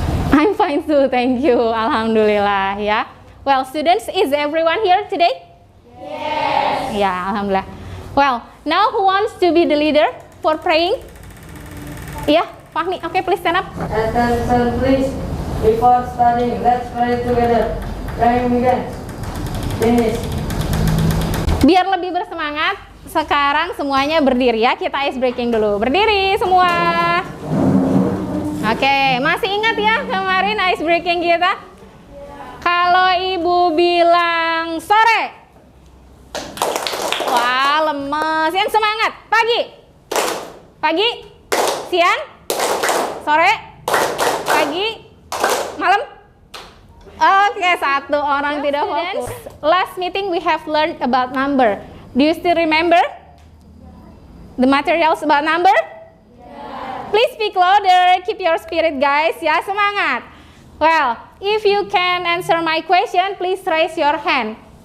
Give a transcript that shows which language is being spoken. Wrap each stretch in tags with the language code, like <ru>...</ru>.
<en>I'm fine too, thank you.</en> <id>Alhamdulillah ya.</id> <en>Well, students, is everyone here today? Yes.</en> <id>Ya, alhamdulillah.</id> <en>Well, now who wants to be the leader for praying? Yeah, Fahmi. Okay, please stand up. Attention please. Before starting, let's pray together. Praying begins. Finish.</en> <id>Biar lebih bersemangat, sekarang semuanya berdiri ya. Kita ice breaking dulu. Berdiri semua. Oke, masih ingat ya kemarin ice breaking kita? Kalau ibu bilang sore, wah lemes. Yang semangat, pagi, pagi, siang, sore, pagi, malam. Oke, satu orang tidak fokus.</id> <en>Last meeting we have learned about number. Do you still remember the materials about number? Please speak louder. Keep your spirit, guys.</en> <id>Ya, semangat.</id> <en>Well, if you can answer my question, please raise your hand.</en>